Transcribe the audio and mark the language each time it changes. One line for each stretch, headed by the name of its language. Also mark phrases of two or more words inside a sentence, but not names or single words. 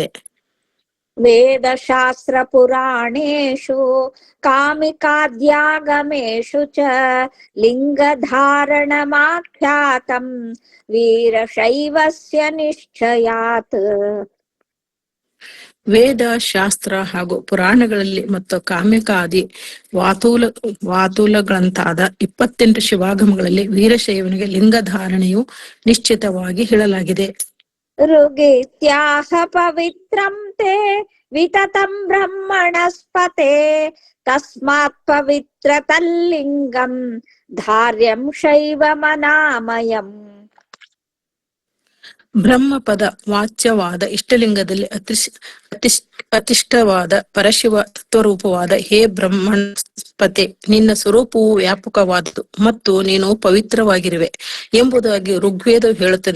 Sanskrit: ವೇದಶಾಸ್ತ್ರ ಪುರಾಣೇಷು ಕಾಮಿಕಾದ್ಯಾಗಮೇಷು ಚ ಲಿಂಗಧಾರಣಮಾಖ್ಯಾತಂ ವೀರಶೈವಸ್ಯ ನಿಶ್ಚಯಾತ್.
Kannada: ವೇದ ಶಾಸ್ತ್ರ ಹಾಗೂ ಪುರಾಣಗಳಲ್ಲಿ ಮತ್ತು ಕಾಮ್ಯಕಾದಿ ವಾತೂಲಗಳಂತಾದ 28 ಶಿವಾಗಮಗಳಲ್ಲಿ ವೀರಶೈವನಿಗೆ ಲಿಂಗಧಾರಣೆಯು ನಿಶ್ಚಿತವಾಗಿ ಹೇಳಲಾಗಿದೆ.
Sanskrit: ಋಗೀತ್ಯಾಹ ಪವಿತ್ರಂ ತೇ ವಿತತಂ ಬ್ರಹ್ಮಣಸ್ಪತೆ ತಸ್ಮಾತ್ ಪವಿತ್ರ ತಲ್ಲಿಂಗಂ ಧಾರ್ಯಂ ಶೈವಮನಾಮಯಂ.
Kannada: ಬ್ರಹ್ಮಪದ ವಾಚ್ಯವಾದ ಇಷ್ಟಲಿಂಗದಲ್ಲಿ ಅತಿಷ್ಠವಾದ ಪರಶಿವ ತತ್ವರೂಪವಾದ ಹೇ ಬ್ರಹ್ಮಣಸ್ಪತೆ, ನಿನ್ನ ಸ್ವರೂಪವು ವ್ಯಾಪಕವಾದುದು ಮತ್ತು ನೀನು ಪವಿತ್ರವಾಗಿರುವೆ ಎಂಬುದಾಗಿ ಋಗ್ವೇದ ಹೇಳುತ್ತದೆ.